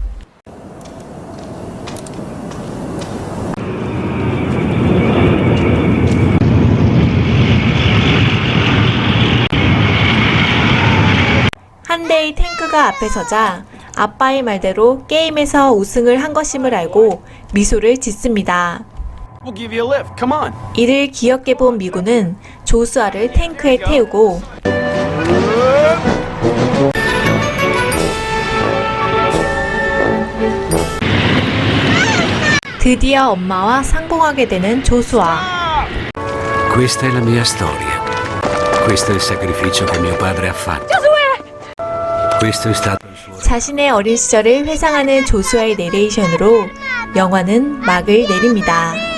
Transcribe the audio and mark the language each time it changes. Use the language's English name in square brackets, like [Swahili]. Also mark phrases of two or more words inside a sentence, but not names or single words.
[Korean] 한 대의 탱크가 앞에 서자 아빠의 말대로 게임에서 우승을 한 것임을 알고 미소를 짓습니다. [English] We'll give you a lift, come on! [Korean] 이를 귀엽게 본 미군은 조수아를 탱크에 태우고 드디어 엄마와 상봉하게 되는 조수아. [Italian] Questa è la mia storia. Questo è il sacrificio che mio padre ha fatto. Questo è stato il suo... [Korean] 자신의 어린 시절을 회상하는 조수아의 내레이션으로 영화는 막을 내립니다.